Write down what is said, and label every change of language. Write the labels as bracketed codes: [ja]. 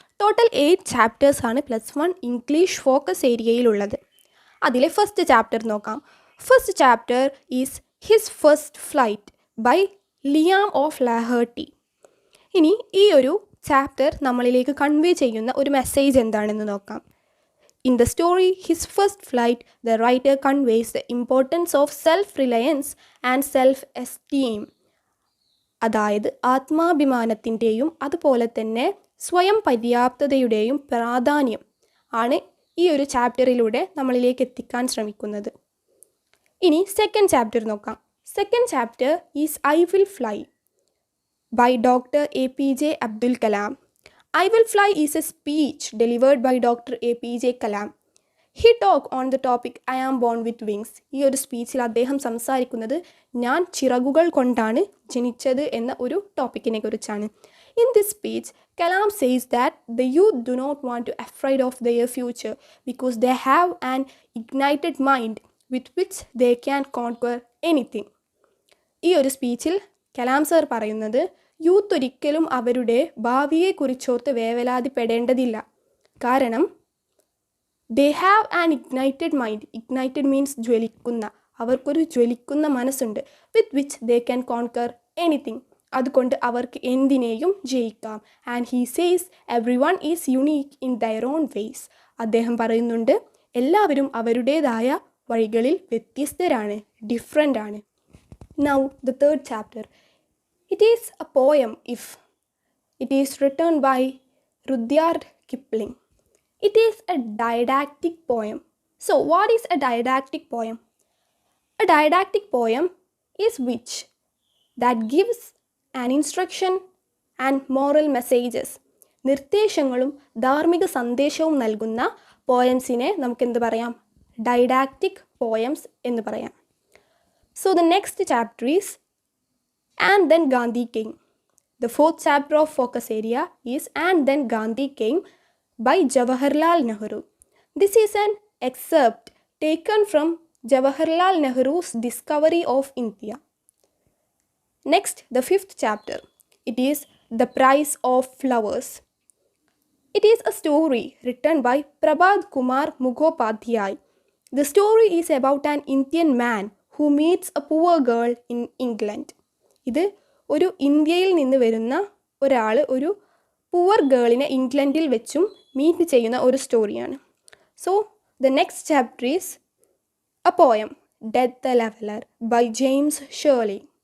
[ml] Total 8 ചാപ്റ്റേഴ്സാണ് +1 English focus ഏരിയയിലുള്ളത്. അതിലെ first chapter നോക്കാം. [en] First chapter is his first flight by Liam O'Flaherty. [ml] ഇനി ഈ ഒരു ചാപ്റ്റർ നമ്മളിലേക്ക് കൺവേ ചെയ്യുന്ന ഒരു മെസ്സേജ് എന്താണെന്ന് നോക്കാം. [en] In the story His First Flight, the writer conveys the importance of self-reliance and self-esteem. [ml] അതായത് ആത്മാഭിമാനത്തിൻ്റെയും അതുപോലെ തന്നെ സ്വയം പര്യാപ്തതയുടെയും പ്രാധാന്യം ആണ് ഈ ഒരു ചാപ്റ്ററിലൂടെ നമ്മളിലേക്ക് എത്തിക്കാൻ ശ്രമിക്കുന്നത്. ഇനി സെക്കൻഡ് ചാപ്റ്റർ നോക്കാം. [en] Second chapter is I will fly by doctor APJ Abdul Kalam. I Will Fly is a speech delivered by Dr. APJ Kalam. He talked on the topic I am born with wings. [ml] ഈ ഒരു സ്പീച്ചിൽ അദ്ദേഹം സംസാരിക്കുന്നത് ഞാൻ ചിറകുകൾ കൊണ്ടാണ് ജനിച്ചത് എന്ന ഒരു ടോപ്പിക്കിനെ കുറിച്ചാണ്. [en] In this speech, Kalam says that the youth do not want to afraid of their future because they have an ignited mind with which they can conquer anything. [ml] ഈ ഒരു സ്പീച്ചിൽ കലാം സർ പറയുന്നത് യൂത്ത് ഒരിക്കലും അവരുടെ ഭാവിയെക്കുറിച്ചോർത്ത് വേവലാതിപ്പെടേണ്ടതില്ല. കാരണം [en] They have an ignited mind. Ignited means [ml] ജ്വലിക്കുന്ന, അവർക്കൊരു ജ്വലിക്കുന്ന മനസ്സുണ്ട്. [en] With which they can conquer anything. [ml] അതുകൊണ്ട് അവർക്ക് എന്തിനേയും ജയിക്കാം. [en] And he says everyone is unique in their own ways. [ml] അദ്ദേഹം പറയുന്നുണ്ട് എല്ലാവരും അവരുടേതായ വഴികളിൽ വ്യത്യസ്തരാണ്, ഡിഫറെൻ്റ് ആണ്. [en] Now the third chapter. It is a poem if it is written by Rudyard Kipling. It is a didactic poem. So what is a didactic poem? A didactic poem is which that gives an instruction and moral messages. [ml] നിർദ്ദേശങ്ങളും ധാർമ്മിക സന്ദേശവും നൽകുന്ന പോയംസിനെ നമുക്ക് എന്ത് പറയാം? Didactic poems എന്ന് പറയാം. [en] So the next chapter is And Then Gandhi Came. The fourth chapter of focus area is And Then Gandhi Came by Jawaharlal Nehru. This is an excerpt taken from Jawaharlal Nehru's discovery of India. Next, the fifth chapter. It is The Price of Flowers. It is a story written by Prabhat Kumar Mukhopadhyay. The story is about an Indian man who meets a poor girl in England. [ml] ഇത് ഒരു ഇന്ത്യയിൽ നിന്ന് വരുന്ന ഒരാൾ ഒരു poor ഗേളിനെ ഇംഗ്ലണ്ടിൽ വെച്ചും meet ചെയ്യുന്ന ഒരു സ്റ്റോറിയാണ്. [en] So the next chapter is a poem death the leveller by James Shirley.